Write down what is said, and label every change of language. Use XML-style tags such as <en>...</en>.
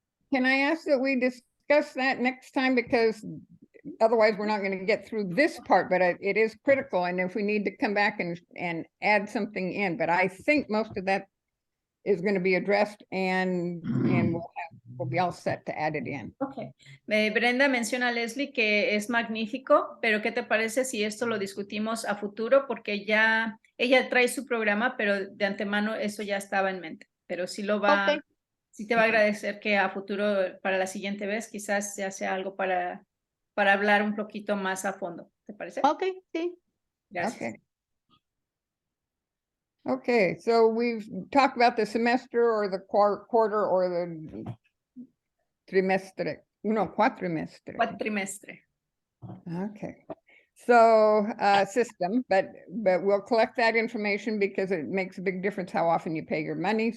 <en>Can I ask that we discuss that next time, because otherwise we're not going to get through this part, but it is critical, and if we need to come back and add something in, but I think most of that is going to be addressed, and we'll be all set to add it in. Okay.</en> <es>Brenda menciona a Leslie que es magnífico, pero ¿qué te parece si esto lo discutimos a futuro? Porque ya ella trae su programa, pero de antemano eso ya estaba en mente, pero sí sí te va a agradecer que a futuro, para la siguiente vez, quizás ya sea algo para hablar un poquito más a fondo. ¿Te parece? Ok, sí. Gracias.</es> <en>Okay, so we've talked about the semester or the quarter or the trimestre.</en> <es>No, cuatrimestre. Cuatrimestre.</es> <en>Okay, so system, but we'll collect that information because it makes a big difference how often you pay your money.</en>